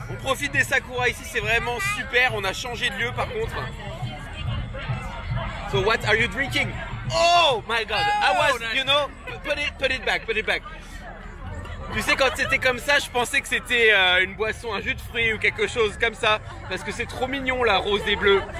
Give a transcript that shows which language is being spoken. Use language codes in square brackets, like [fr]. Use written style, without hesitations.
[fr] On profite des sakura ici, c'est vraiment super. On a changé de lieu par contre. [en] So what are you drinking? Oh my God! I was, you know, put it back. [fr] Tu sais, quand c'était comme ça, je pensais que c'était une boisson, un jus de fruits ou quelque chose comme ça, parce que c'est trop mignon la rose et bleu.